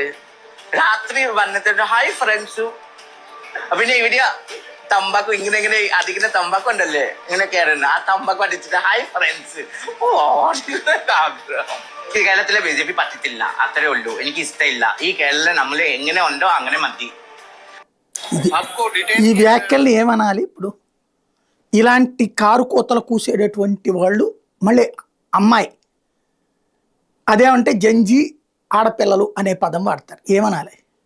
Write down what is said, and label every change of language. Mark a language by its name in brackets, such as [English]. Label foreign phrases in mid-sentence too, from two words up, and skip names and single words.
[Malayalam] രാത്രി വന്നിട്ട് [English] hi friends. [Malayalam] പിന്നെ ഇവിടെ തമ്പാക്കു ഇങ്ങനെ അടിക്കുന്ന തമ്പാക്കു ഉണ്ടല്ലേ, ഇങ്ങനെ കയറുന്ന ആ തമ്പാക്കു അടിച്ചിട്ട് [English] hi friends. [Malayalam] ഈ കേരളത്തിലെ BJP പറ്റത്തില്ല, അത്രേ ഉള്ളൂ. എനിക്ക് ഇഷ്ടമില്ല. ഈ കേരളം നമ്മൾ എങ്ങനെ ഉണ്ടോ അങ്ങനെ മതി. [Telugu] ఈ వ్యాఖ్యల్ని ఏమనాలి? ఇప్పుడు ఇలాంటి కారు కోతలు కూసేటటువంటి వాళ్ళు మళ్ళీ అమ్మాయి అదేమంటే జంజీ ఆడపిల్లలు అనే పదం వాడతారు. ఏమనాలి?